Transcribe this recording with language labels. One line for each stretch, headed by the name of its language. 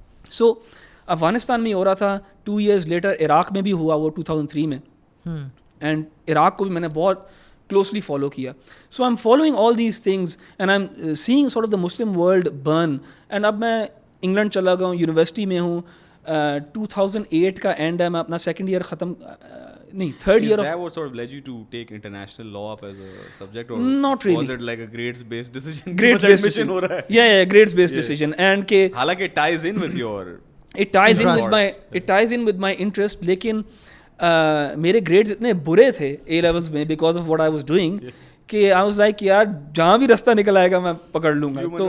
Urdu: سو افغانستان میں ہو رہا تھا, 2 years لیٹر عراق میں بھی ہوا وہ 2003 میں, اینڈ عراق کو بھی میں نے بہت کلوزلی فالو کیا.
English: So I am following all these things and I am seeing sort of the Muslim world burn.
Urdu: And اب میں انگلینڈ چلا گیا ہوں, یونیورسٹی میں ہوں, 2008 کا اینڈ ہے, میں اپنا سیکنڈ ایئر ختم نہیں third year.
English: That what sort of led you to take international law up as a subject, or not really? Was it like a grades based decision? Grades based decision
Urdu: ho raha hai.
English: Yeah, grades based decision. And ke halaki it ties in with your it ties in with my interest,
Urdu: lekin میرے grades اتنے برے تھے A levels میں
English: because of what I was doing
Urdu: کہ
English: I was like
Urdu: یار جہاں بھی رستہ نکل آئے گا میں پکڑ لوں گا.